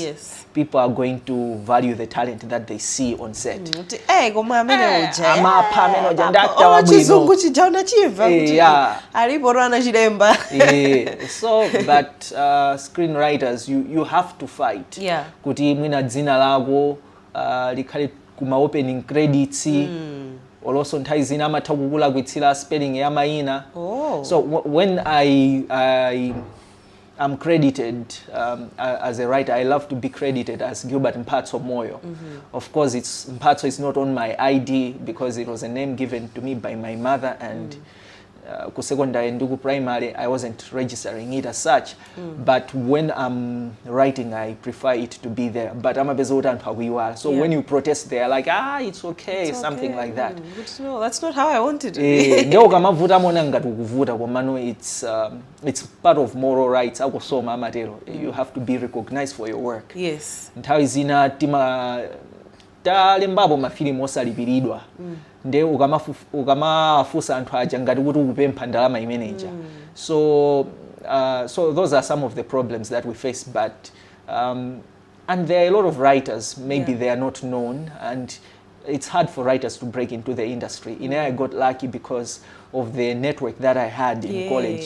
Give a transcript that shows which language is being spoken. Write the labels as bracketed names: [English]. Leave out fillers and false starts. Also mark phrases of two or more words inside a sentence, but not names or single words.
[English] Yes. People are going to value the talent that they see on set. So, but screenwriters, you have to fight. Yeah. [Nyanja] Kuti mwina dzina lago likhali kuma [English] opening credits. [Nyanja] Also nthawi zina amatha kukulakwitsira spelling ya mayina. [English] So when I'm credited as a writer. I love to be credited as Gilbert Moyo. Of course, Mphatso is not on my ID because it was a name given to me by my mother, and ku secondary and ku primary I wasn't registering it as such. But when I'm writing, I prefer it to be there. But I'm a bezotan pawiwa. So when you protest, they're like, it's okay, something like that. Good to know. That's not how I wanted to be. It's part of moral rights. You have to be recognized for your work. Yes. [Nyanja] Nthawi zina talembapo mafilimu osalipiridwa nde ukamafusa anthu aja ngati kuti ukupempha ndalama imeneja. [English] So those are some of the problems that we face, but and there are a lot of writers, maybe they are not known, and it's hard for writers to break into the industry. I got lucky because of the network that I had in college.